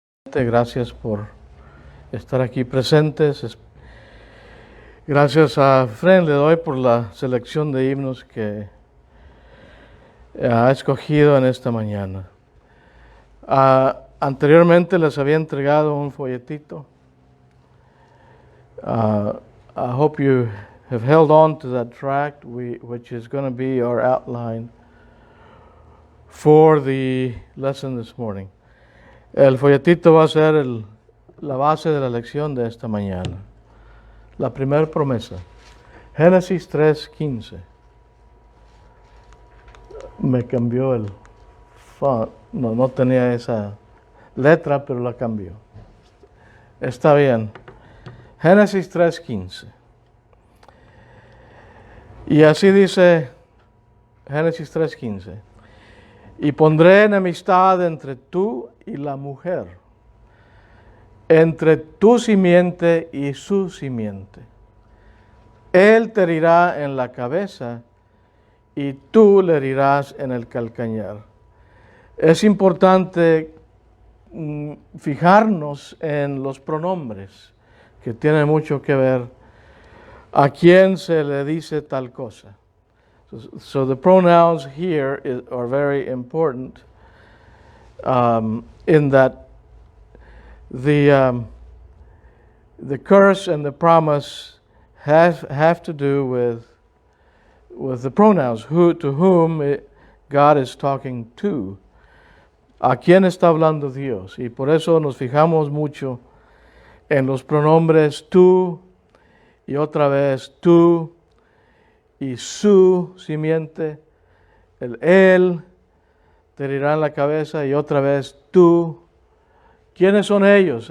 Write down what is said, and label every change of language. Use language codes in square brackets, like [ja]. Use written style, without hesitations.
[es] Gracias por estar aquí presentes. Gracias a Fren le doy por la selección de himnos que ha escogido en esta mañana. Anteriormente les había entregado un folletito. [en] I hope you have held on to that tract, which is going to be our outline for the lesson this morning. [es] El folletito va a ser la base de la lección de esta mañana. La primera promesa, Génesis 3:15. Me cambió el font. No tenía esa letra, pero la cambió. Está bien. Génesis 3:15. Y así dice Génesis 3:15. Y pondré enemistad entre tú y la mujer, entre tu simiente y su simiente. Él te herirá en la cabeza y tú le herirás en el calcañar. Es importante fijarnos en los pronombres, que tienen mucho que ver a quién se le dice tal cosa. [en] So the pronouns here are very important in that the curse and the promise have to do with the pronouns, to whom God is talking to. [es] ¿A quién está hablando Dios? Y por eso nos fijamos mucho en los pronombres tú y otra vez tú y su simiente, él te herirá en la cabeza y otra vez tú. ¿Quiénes son ellos?